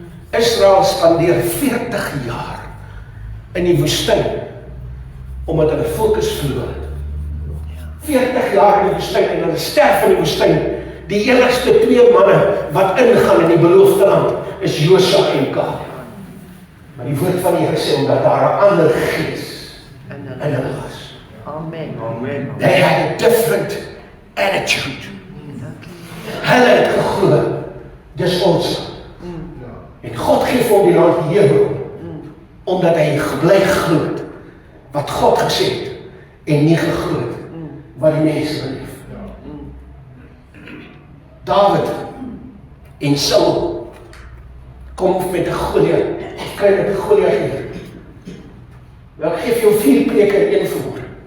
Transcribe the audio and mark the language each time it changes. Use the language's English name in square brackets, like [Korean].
[Afrikaans] Israel spandeer 40 jaar in die woestyn, omdat hulle fokus verloor het. 40 jaar in die woestyn, en hulle sterf in die woestyn. Die enigste twee manne wat ingaan in die beloofde land, is Josua en Caleb. Maar die woord van die Here sê, omdat daar 'n ander gees in hulle was. Amen. [English] They had a different attitude. [Afrikaans] Hulle het geglo, dis ons. En God gee vir hom die land Hebron, omdat hy gebly glo het wat God gesê het, en nie geglo het wat die mense beleef. David en Saul kom met 'n Goliat, kry met 'n Goliat hier. Nou ek gee vir jou 4 preke in een verhoor.